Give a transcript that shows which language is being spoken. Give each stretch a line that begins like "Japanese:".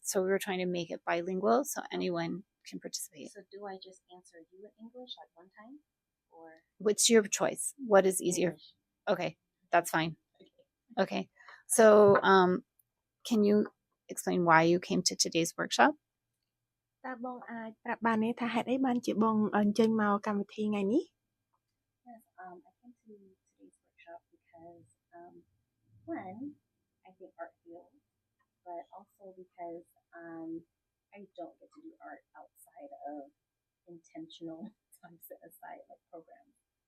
English: So we were trying to make it bilingual so anyone can participate. So do I just answer you in English like one time? Or What's your choice? What is easier? English? Okay, that's fine. Okay. So can you explain why you came to today's workshop?
Khmer: តើបងអាចប្រាប់បានទេថាហេតុអីបានជាបងអញ្ជើញមកកម្មវិធីថ្ងៃនេះ
English: Yes, I came to today's workshop because one, I think art heals, but also because I don't get to do art outside of intentional time set aside like programs.